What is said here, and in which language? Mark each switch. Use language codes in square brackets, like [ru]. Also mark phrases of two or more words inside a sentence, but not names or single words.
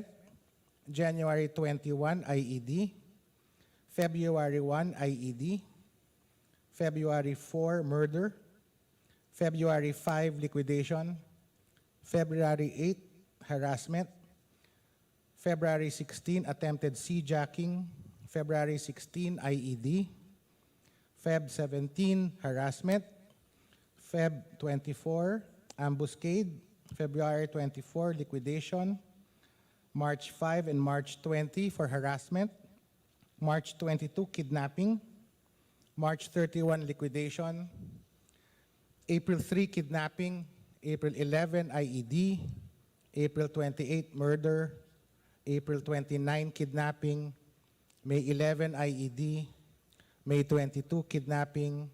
[en] January 21, IED. February 1, IED. February 4, murder. February 5, liquidation. February 8, harassment. February 16, attempted seajacking. February 16, IED. Feb 17, harassment. Feb 24, ambuscade. February 24, liquidation. March 5 and March 20 for harassment. March 22, kidnapping. March 31, liquidation. April 3, kidnapping. April 11, IED. April 28, murder. April 29, kidnapping. May 11, IED. May 22, kidnapping.